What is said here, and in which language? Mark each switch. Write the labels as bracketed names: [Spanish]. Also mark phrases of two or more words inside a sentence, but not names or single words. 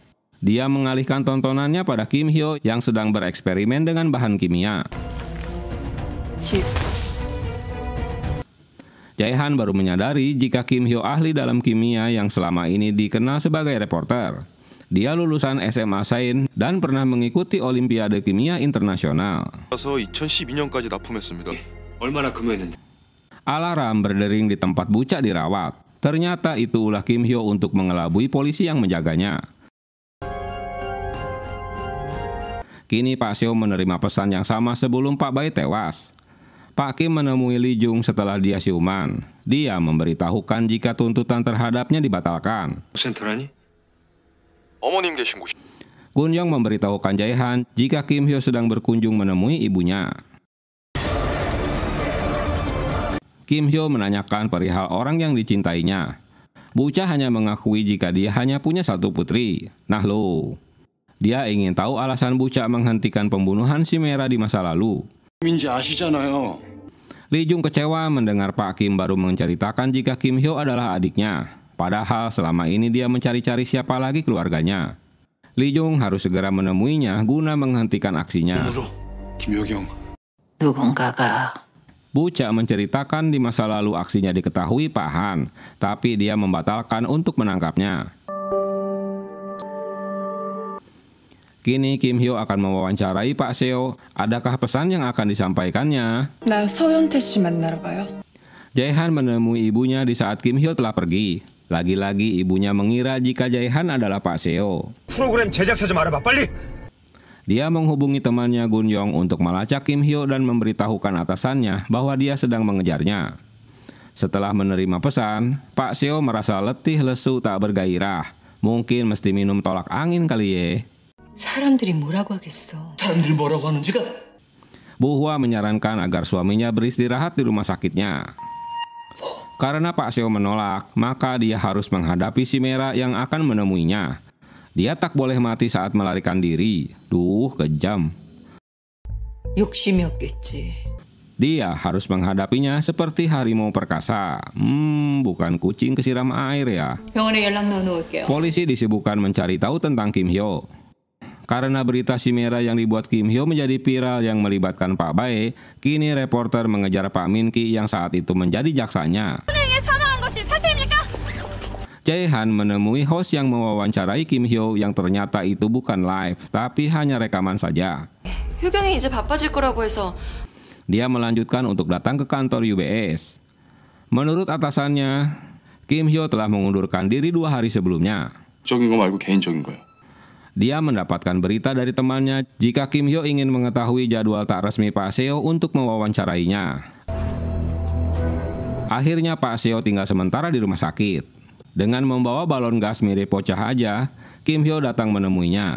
[Indonesian] Dia mengalihkan tontonannya pada Kim Hyo yang sedang bereksperimen dengan bahan kimia. Jae-han baru menyadari jika Kim Hyo ahli dalam kimia yang selama ini dikenal sebagai reporter. Dia lulusan SMA Sain dan pernah mengikuti Olimpiade Kimia Internasional. [Korean] 2012년까지 납품했습니다. 얼마나 근무했는데? [Indonesian] Alarm berdering di tempat bucak dirawat. Ternyata itu ulah Kim Hyo untuk mengelabui polisi yang menjaganya. Kini Pak Seo menerima pesan yang sama sebelum Pak Bae tewas. Pak Kim menemui Lee Jung setelah dia siuman. Dia memberitahukan jika tuntutan terhadapnya dibatalkan. [Korean] 센터라니? 어머님 계신 곳이. [Indonesian] Gun Yong memberitahukan Jae-han jika Kim Hyo sedang berkunjung menemui ibunya. Kim Hyo menanyakan perihal orang yang dicintainya. Bucha hanya mengakui jika dia hanya punya satu putri. Nah lo. Dia ingin tahu alasan Bucha menghentikan pembunuhan Chimera di masa lalu. [Korean] 민지 아시잖아요. [Indonesian] Lee Jung kecewa mendengar Pak Kim baru menceritakan jika Kim Hyo adalah adiknya. Padahal selama ini dia mencari-cari siapa lagi keluarganya. Lee Jung harus segera menemuinya guna menghentikan aksinya. [Korean] 김효경. 누군가가 [Indonesian] Bucha menceritakan di masa lalu aksinya diketahui Pak Han, tapi dia membatalkan untuk menangkapnya. Kini Kim Hyo akan mewawancarai Pak Seo. Adakah pesan yang akan disampaikannya? [Korean] 나 서현태 씨 만나러 가요. [Indonesian] Jae-han menemui ibunya di saat Kim Hyo telah pergi. Lagi-lagi ibunya mengira jika Jae-han adalah Pak Seo. [Korean] 프로그램 제작사 좀 알아봐 빨리. [Indonesian] Dia menghubungi temannya Gun Yong untuk melacak Kim Hyo dan memberitahukan atasannya bahwa dia sedang mengejarnya. Setelah menerima pesan, Pak Seo merasa letih lesu tak bergairah. Mungkin mesti minum tolak angin kali ya. [Korean] 사람들이 뭐라고 하겠어. 사람들이 뭐라고 하는지가. [Indonesian] Bu Hwa menyarankan agar suaminya beristirahat di rumah sakitnya. Karena Pak Seo menolak, maka dia harus menghadapi si Mera yang akan menemuinya. Dia tak boleh mati saat melarikan diri. Duh, kejam. [Korean] 욕심이었겠지. [Indonesian] Dia harus menghadapinya seperti harimau perkasa. Bukan kucing kesiram air ya. [Korean] 병원에 연락 넣어놓을게요. [Indonesian] Polisi disibukkan mencari tahu tentang Kim Hyo. Karena berita si Mera yang dibuat Kim Hyo menjadi viral yang melibatkan Pak Bae, kini reporter mengejar Pak Min Ki yang saat itu menjadi jaksanya. Jae-han menemui host yang mewawancarai Kim Hyo yang ternyata itu bukan live, tapi hanya rekaman saja. [Korean] 효경이 이제 바빠질 거라고 해서. [Indonesian] Dia melanjutkan untuk datang ke kantor UBS. Menurut atasannya, Kim Hyo telah mengundurkan diri 2 hari sebelumnya. [Korean] 적인 거 말고 개인적인 거요. [Indonesian] Dia mendapatkan berita dari temannya jika Kim Hyo ingin mengetahui jadwal tak resmi Pak Seo untuk mewawancarainya. Akhirnya Pak Seo tinggal sementara di rumah sakit. Dengan membawa balon gas mirip pocah aja, Kim Hyo datang menemuinya.